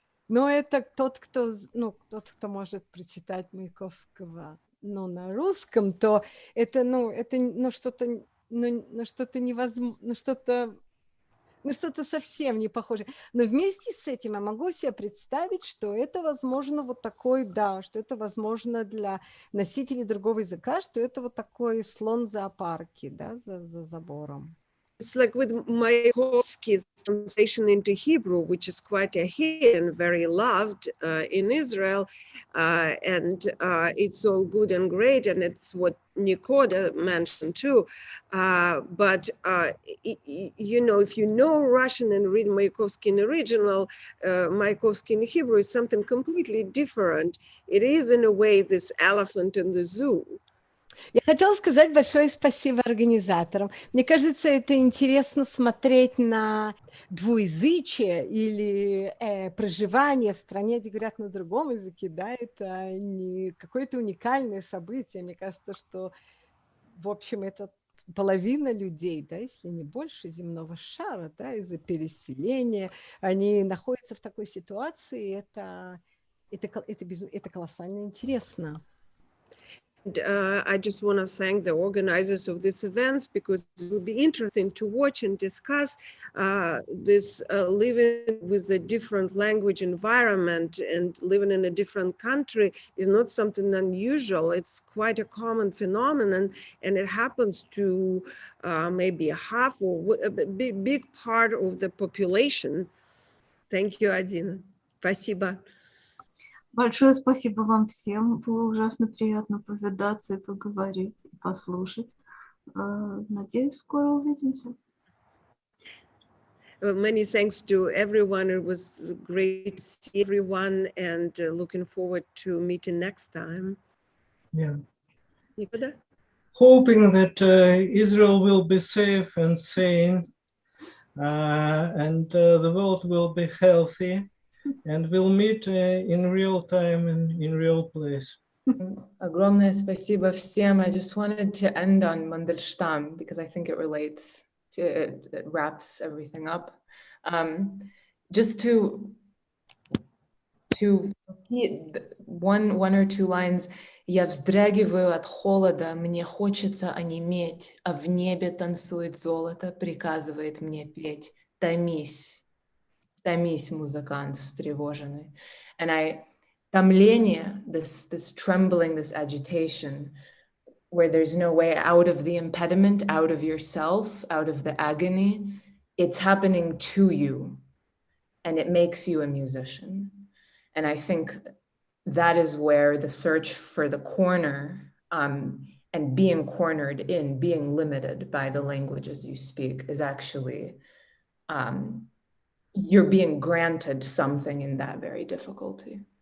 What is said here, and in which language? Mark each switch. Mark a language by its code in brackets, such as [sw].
[ru] Но это тот, кто может прочитать Маяковского, на русском, то это что-то невозможно, что-то совсем не похоже. Но вместе с этим я могу себе представить, что это возможно вот такой, да, что это возможно для носителей другого языка, что это вот такой слон в зоопарке, да, за забором. [en] It's like with Mayakovsky's translation into Hebrew, which is quite a hit and very loved in Israel. And it's all good and great. And it's what Nikoda mentioned too. But, you know, if you know Russian and read Mayakovsky in original, Mayakovsky in Hebrew is something completely different. It is in a way this elephant in the zoo. [ru] Я хотела сказать большое спасибо организаторам. Мне кажется, это интересно смотреть на двуязычие или проживание в стране, где говорят на другом языке, да, это не какое-то уникальное событие. Мне кажется, что, в общем, это половина людей, да, если не больше земного шара, да, из-за переселения, они находятся в такой ситуации, это колоссально интересно. [en] I just want to thank the organizers of these events, because it will be interesting to watch and discuss this living with a different language environment and living in a different country is not something unusual. It's quite a common phenomenon, and it happens to maybe a half or a big part of the population. Thank you, Adina. [ru] Спасибо. Большое спасибо вам всем. Было ужасно приятно повидаться и поговорить, и послушать. Надеюсь, скоро увидимся. [en] Well, many thanks to everyone. It was great to see everyone, and looking forward to meeting next time. Yeah. [ru] Никуда? [en] Hoping that Israel will be safe and sane, and the world will be healthy, and we'll meet in real time and in real place. [ru] Огромное спасибо всем. [en] I just wanted to end on Mandelstam because I think it relates to it wraps everything up. Just to repeat one or two lines. [ru] Я вздрагиваю от холода, мне хочется онеметь, а в небе танцует золото, приказывает мне петь. Томись, томись, музыкант встревоженный. [en] And томление, this trembling, this agitation, where there's no way out of the impediment, out of yourself, out of the agony, it's happening to you, and it makes you a musician. And I think that is where the search for the corner and being cornered in, being limited by the languages you speak is actually, you're being granted something in that very difficulty.